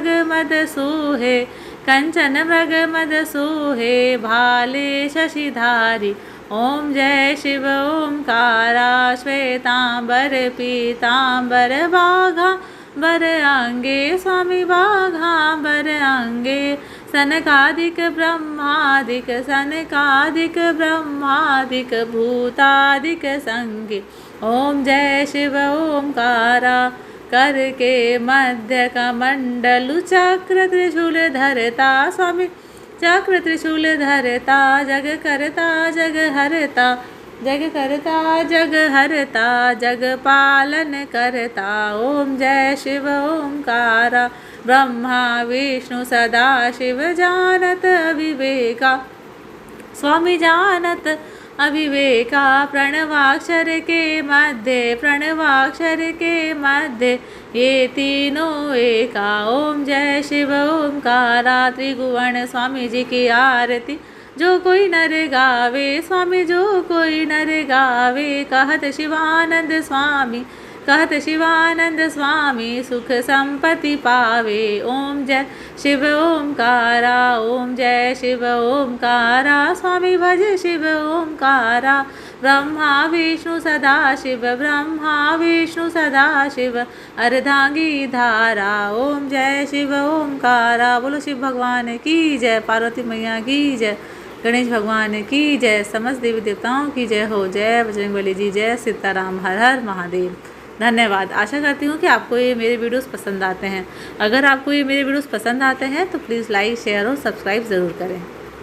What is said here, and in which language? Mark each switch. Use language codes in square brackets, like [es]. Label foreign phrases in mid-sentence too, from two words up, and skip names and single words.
[hi] मद सोहे, कंचन मृग मद सोहे, भाले शशिधारी, ओम जय शिव ओंकारा, श्वेतांबर पीतांबर बाघा बर अंगे, स्वामी बाघा बर अंगे, सनकादिक ब्रह्मादिक, सनकादिक ब्रह्मादिक, भूतादिक संगे, ओम जय शिव ओंकारा, कर के मध्य कमंडलु, चक्र त्रिशूल धरता, स्वामी चक्र त्रिशूल धरता, जग करता जग हरता, जग करता जग हरता, जग पालन करता, ओम जय शिव ओंकारा, ब्रह्मा विष्णु सदा शिव, जानत अविवेका, स्वामी जानत अविवेका, प्रणवाक्षर के मध्य, प्रणवाक्षर के मध्य, ये तीनों एका, ओम जय शिव ओंकारा, त्रिभुवन स्वामी जी की आरती, जो कोई नर गावे, स्वामी जो कोई नर गावे, कहत शिवानंद स्वामी, कहत शिवानंद स्वामी, सुख संपत्ति पावे, ओम जय शिव ओंकारा, ओम जय शिव ओंकारा, स्वामी भज शिव ओंकारा, ब्रह्मा विष्णु सदा शिव, ब्रह्मा विष्णु सदा शिव, अर्धांगी धारा, ओम जय शिव ओंकारा, बोलो शिव भगवान की जय, पार्वती मैया की जय, गणेश भगवान की जय, समस्त देवी देवताओं की जय हो। जय बजरंगबली जी, जय सीताराम, हर हर महादेव। धन्यवाद। आशा करती हूँ कि आपको ये मेरे वीडियोस पसंद आते हैं। अगर आपको ये मेरे वीडियोस पसंद आते हैं तो [en] please like, share [hi] और सब्सक्राइब ज़रूर करें।